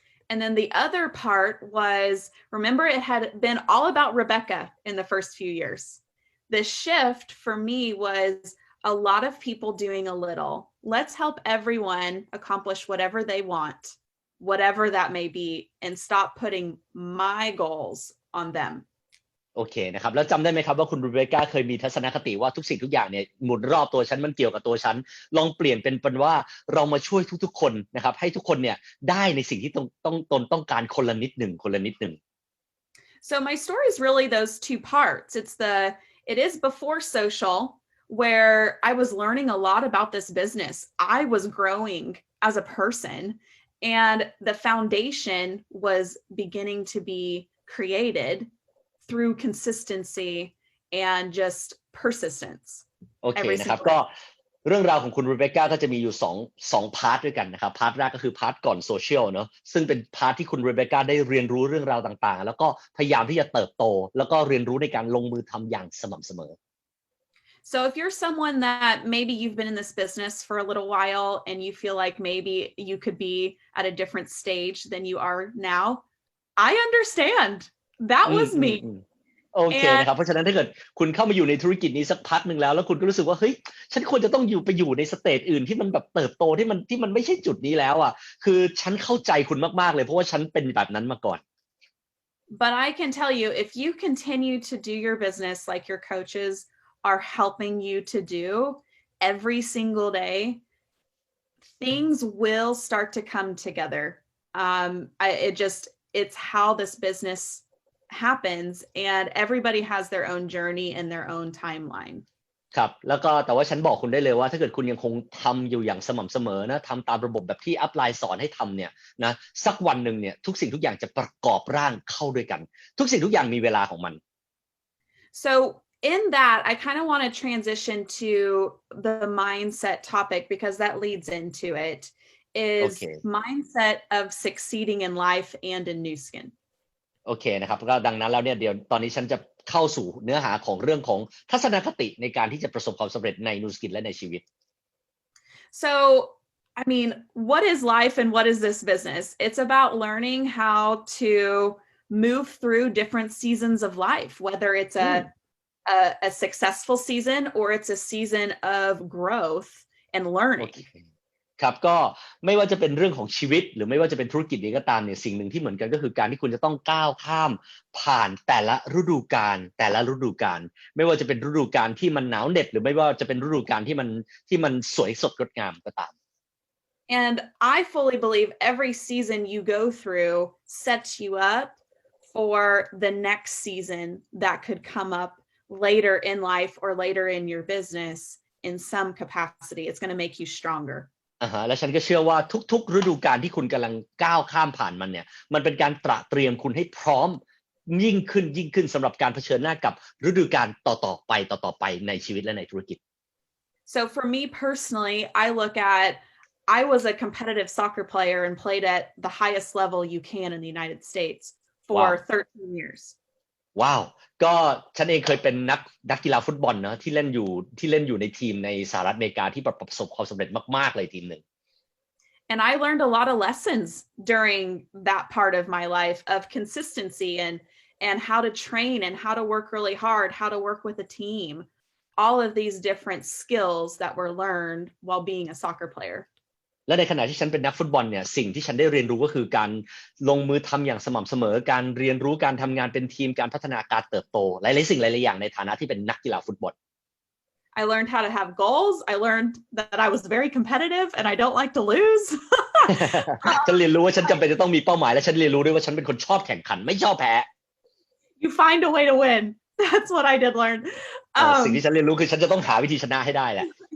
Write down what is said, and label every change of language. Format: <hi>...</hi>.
<en>And then the other part was, remember, it had been all about Rebecca in the first few years. The shift for me was a lot of people doing a little. Let's help everyone accomplish whatever they want. whatever that may be, and stop putting my goals on them.</en> <th>โอเคนะครับแล้วจำได้ไหมครับว่าคุณรูเบก้าเคยมีทัศนคติว่าทุกสิ่งทุกอย่างเนี่ยหมุนรอบตัวฉันมันเกี่ยวกับตัวฉันลองเปลี่ยนเป็นว่าเรามาช่วยทุกๆคนนะครับให้ทุกคนเนี่ยได้ในสิ่งที่ต้องการคนละนิดหนึ่งคนละนิดหนึ่ง</th> <en>So my story is really those two parts. It is before social, where I was learning a lot about this business. I was growing as a person, and the foundation was beginning to be created through consistency and just persistence.</en> <th>โอเคนะครับก็เรื่องราวของคุณรูเบก้าก็จะมีอยู่สองพาร์ทด้วยกันนะครับพาร์ทแรกก็คือพาร์ทก่อนโซเชียลเนาะซึ่งเป็นพาร์ทที่คุณรูเบก้าได้เรียนรู้เรื่องราวต่างๆแล้วก็พยายามที่จะเติบโตแล้วก็เรียนรู้ในการลงมือทำอย่างสม่ำเสมอ</th> <en>So if you're someone that maybe you've been in this business for a little while and you feel like maybe you could be at a different stage than you are now, I understand. That was me.</en> <th>โอเคนะครับเพราะฉะนั้นถ้าเกิดคุณเข้ามาอยู่ในธุรกิจนี้สักพักหนึ่งแล้วคุณก็รู้สึกว่าเฮ้ยฉันควรจะต้องไปอยู่ในสเตจอื่นที่มันแบบเติบโตที่มันไม่ใช่จุดนี้แล้วอ่ะคือฉันเข้าใจคุณมากๆเลยเพราะว่าฉันเป็นแบบนั้นมาก่อน</th> <en>But I can tell you, if you continue to do your business like your coaches are helping you to do every single day, things will start to come together. It's how this business happens, and everybody has their own journey and their own timeline.</en> <th>ครับแล้วก็แต่ว่าฉันบอกคุณได้เลยว่าถ้าเกิดคุณยังคงทำอยู่อย่างสม่ำเสมอนะทำตามระบบแบบที่อัพไลน์สอนให้ทำเนี่ยนะสักวันหนึ่งเนี่ยทุกสิ่งทุกอย่างจะประกอบร่างเข้าด้วยกันทุกสิ่งทุกอย่างมีเวลาของมัน</th> <en>So in that, I kind of want to transition to the mindset topic because that leads into it, is mindset of succeeding in life and in Nu Skin.</en> <th>โอเคนะครับก็ดังนั้นแล้วเนี่ยเดี๋ยวตอนนี้ฉันจะเข้าสู่เนื้อหาของเรื่องของทัศนคติในการที่จะประสบความสำเร็จในนูสกินและในชีวิต</th> <en>So I mean, what is life and what is this business? It's about learning how to move through different seasons of life, whether it's a successful season or it's a season of growth and learning.</en> <th>ครับก็ไม่ว่าจะเป็นเรื่องของชีวิตหรือไม่ว่าจะเป็นธุรกิจนี้ก็ตามเนี่ยสิ่งหนึ่งที่เหมือนกันก็คือการที่คุณจะต้องก้าวข้ามผ่านแต่ละฤดูกาลไม่ว่าจะเป็นฤดูกาลที่มันหนาวเหน็บหรือไม่ว่าจะเป็นฤดูกาลที่มันสวยสดงดงามก็ตาม</th> <en>And I fully believe every season you go through sets you up for the next season that could come up later in life or later in your business in some capacity. It's going to make you stronger.</en> <th>และฉันก็เชื่อว่าทุกๆฤดูกาลที่คุณกำลังก้าวข้ามผ่านมันเนี่ยมันเป็นการตระเตรียมคุณให้พร้อมยิ่งขึ้นสำหรับการเผชิญหน้ากับฤดูกาลต่อไปในชีวิตและในธุรกิจ</th> <en>So for me personally, I look at I was a competitive soccer player and played at the highest level you can in the United States for 13 years.</en> <th>ว้าวก็ฉันเองเคยเป็นนักกีฬาฟุตบอลนะที่เล่นอยู่ในทีมในสหรัฐอเมริกาที่ประสบความสำเร็จมากๆเลยทีมหนึ่ง</th> <en>And I learned a lot of lessons during that part of my life of consistency and how to train and how to work really hard, how to work with a team, all of these different skills that were learned while being a soccer player.</en> <th>และในขณะที่ฉันเป็นนักฟุตบอลเนี่ยสิ่งที่ฉันได้เรียนรู้ก็คือการลงมือทำอย่างสม่ำเสมอการเรียนรู้การทำงานเป็นทีมการพัฒนาการเติบโตหลายๆสิ่งหลายๆอย่างในฐานะที่เป็นนักกีฬาฟุตบอล</th> <en>I learned how to have goals. I learned that I was very competitive and I don't like to lose.</en> <th>ฉันเรียนรู้ว่าฉันจำเป็นจะต้องมีเป้าหมายและฉันเรียนรู้ด้วยว่าฉันเป็นคนชอบแข่งขันไม่ชอบแพ้</th> <en>You find a way to win. That's what I did learn.</en> <th>สิ่งที่ฉันเรียนรู้คือฉันจะต้องหาวิธีชนะให้ได้แหละ</th>